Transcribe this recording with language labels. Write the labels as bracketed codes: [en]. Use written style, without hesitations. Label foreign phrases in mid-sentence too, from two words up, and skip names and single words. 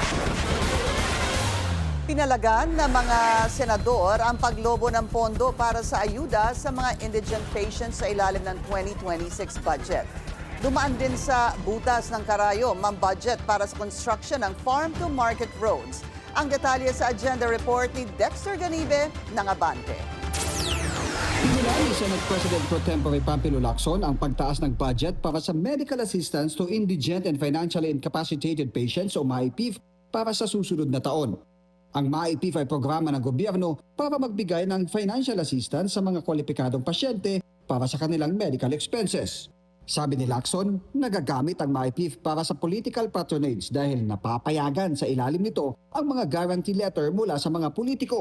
[tl] Pinalagan ng mga senador ang paglobo ng pondo para sa ayuda sa mga [en] indigent patients [tl] sa ilalim ng 2026 budget. Dumaan din sa butas ng karayom ang budget para sa construction ng [en] farm-to-market roads. [tl] Ang detalye sa Agenda Report ni Dexter Ganibe ng Abante. Pinila ni Senate President Pro Tempore Pampilo Lacson ang pagtaas ng budget para sa medical assistance to indigent and financially incapacitated patients o MAIPIF para sa susunod na taon. Ang MAIPIF ay programa ng gobyerno para magbigay ng [en] financial assistance [tl] sa mga kwalipikadong pasyente para sa kanilang [en] medical expenses. [tl] Sabi ni Lacson, nagagamit ang MAIPIF para sa [en] political patronage [tl] dahil napapayagan sa ilalim nito ang mga [en] guarantee letter [tl] mula sa mga politiko.